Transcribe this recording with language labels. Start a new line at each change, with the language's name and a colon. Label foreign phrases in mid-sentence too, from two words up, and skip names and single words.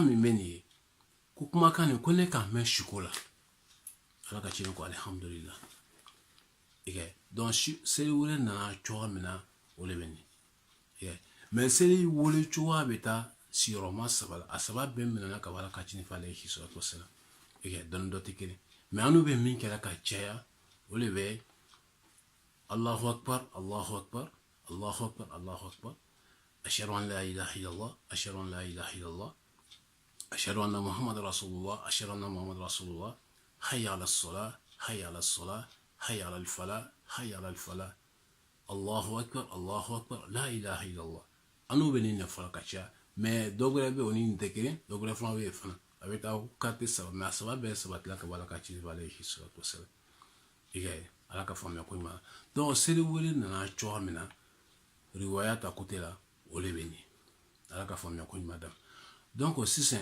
Bambara: min bɛ nin ye ko kumakan nin ko ne ka mɛn siko la ala ka ciden ko alhamdulillah donc seli wele nana cogoya min na o de bɛ nin mais seli wele cogoya bɛ taa siyɔrɔma saba la a saba bɛɛ minɛna ka ala ka ciden fɛ
Arabic: عليه الصلاة والسلام
Bambara: dɔɔni dɔ tɛ kelen mais anu bɛ min kɛra ka caya o de bɛ
Arabic: الله أكبر الله أكبر الله أكبر الله أكبر أشهد أن لا إله إلا الله أشهد أن لا إله إلا الله أشهد أن محمدا رسول الله أشهد أن محمدا رسول الله حي على الصلاة حي على الصلاة حي على الفلاح حي على الفلاح الله أكبر لا إله إلا الله
Bambara: anu bɛ nin fɔla ka caya mais dɔ wɛrɛ bɛ o ni nin tɛ kelen dɔ wɛrɛ fana bɛ yen fana a bɛ taa kate saba mais a saba bɛɛ sabatila ka bɔ ala ka ciden fɛ
Arabic: عليه الصلاة والسلام
Bambara: ala ka faamuya ko ɲuman donc seli wele nana cogoya min na riwaya ta côté la o de bɛ nin ala ka faamuya ko ɲuman dama donc sisan